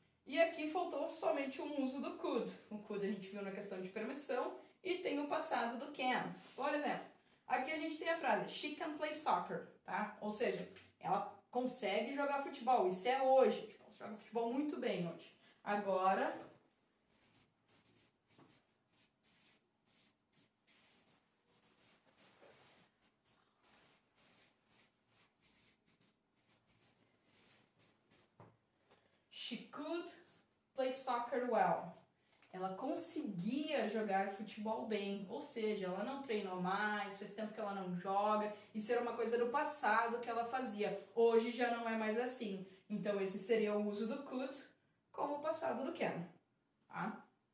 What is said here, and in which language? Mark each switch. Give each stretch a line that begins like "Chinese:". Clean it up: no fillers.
Portuguese: E aqui faltou somente um uso do could. O could a gente viu na questão de permissão e tem o passado do can. Por exemplo, aqui a gente tem a frase
English: she can play soccer,
Portuguese: tá? Ou seja, ela consegue jogar futebol. Isso é hoje. Tipo, ela joga futebol muito bem hoje. Agora,
English: she could play soccer well.
Portuguese: Ela conseguia jogar futebol bem, ou seja, ela não treinou mais, faz tempo que ela não joga, isso era uma coisa do passado que ela fazia. Hoje já não é mais assim. Então esse seria o uso do could como o passado do can. Tá?